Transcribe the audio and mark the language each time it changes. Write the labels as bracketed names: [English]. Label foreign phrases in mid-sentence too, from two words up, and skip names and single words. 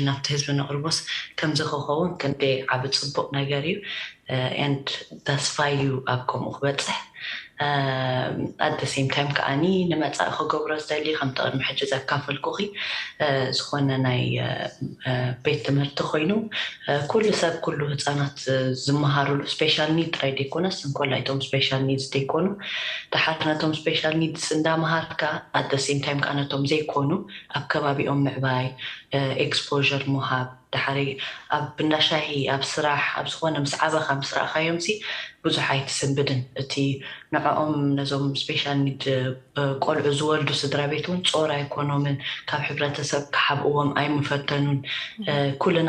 [Tigrinya] ናብቲ ህዝቢ ነቕርቦስ ከምዚ ክኸውን ክንደይ ዓብ ጽቡቕ ነገር እዩ and ተስፋዩ ኣብ ከምኡ ክበፅሕ [English] at the same time [Tigrinya] ከዓኒ ንመጻኢ ክገብሮ ዝደሊ ከም ተቕድሚ ሕጂ ዘካፈልኩኺ ዝኾነ ናይ ቤት ትምህርቲ ኮይኑ ኩሉ ሰብ ኩሉ ህፃናት ዝመሃሩሉ [English] special need [Tigrinya] ጥራይ ደይኮነስ እንኮላይቶም [English] special needs [Tigrinya] ደይኮኑ ድሓር ነቶም [English] special needs [Tigrinya] እንዳምሃርካ [English] at the same time [Tigrinya] ከዓ ነቶም ዘይኮኑ ኣብ ከባቢኦም ምዕባይ ኤክስፖዠር ምሃብ ድሓሪ ኣብ ብናሻሂ ኣብ ስራሕ ኣብ ዝኾነ ምስ ዓበኻ ምስ ረኣኻዮም ብዙሕ ኣይትስንብድን እቲ ንዕኦም ነዞም [English] special need [Tigrinya] ቆልዑ ዝወልዱ ስድራ ቤት እውን ጾር ኣይኮኖምን ካብ ሕብረተሰብ ክሓብእዎም ኣይምፈተኑን ኩልና